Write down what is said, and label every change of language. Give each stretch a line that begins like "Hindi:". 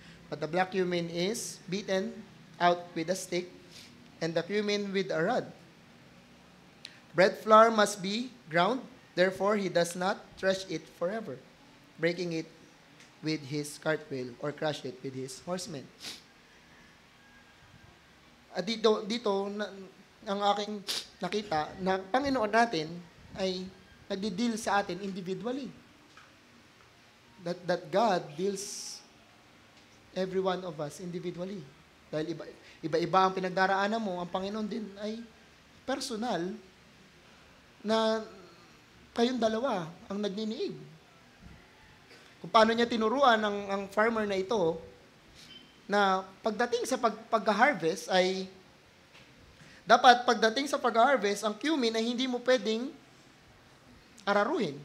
English: But the black cumin is beaten out with a stick, and the cumin with a rod. Bread flour must be ground, therefore he does not thresh it forever, breaking it with his cartwheel or crush it with his horsemen.
Filipino: At dito ang aking nakita na Panginoon natin ay nagdi-deal sa atin individually.
English: That God deals every one of us individually.
Filipino: Dahil iba-iba ang pinagdaraanan mo, ang Panginoon din ay personal na kayong dalawa ang nagniniig. Kung paano niya tinuruan ang farmer na ito na pagdating sa pag-harvest ay dapat pagdating sa pag-harvest, ang cumin ay hindi mo pwedeng araruhin.